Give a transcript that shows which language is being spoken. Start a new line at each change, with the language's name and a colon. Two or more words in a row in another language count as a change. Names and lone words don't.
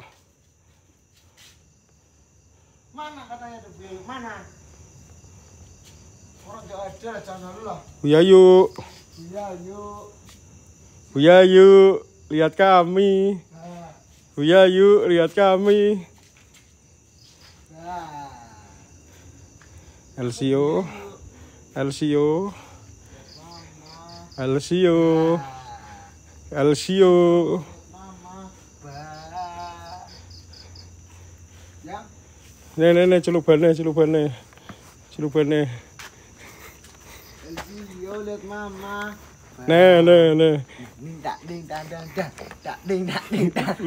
Indonesian: Mana katanya ada biaya? Mana? Orang nggak ada, jangan halu lah. Bu Yayu. Iya, yuk. Bu Yayu, lihat kami. Nah, Bu Yayu, lihat kami. nah. LCO. LCO. Mama, LCO. LCO. mama, bah. Yang. Nih, celubane. Elvio lihat mama. Nih. Dak ding dak.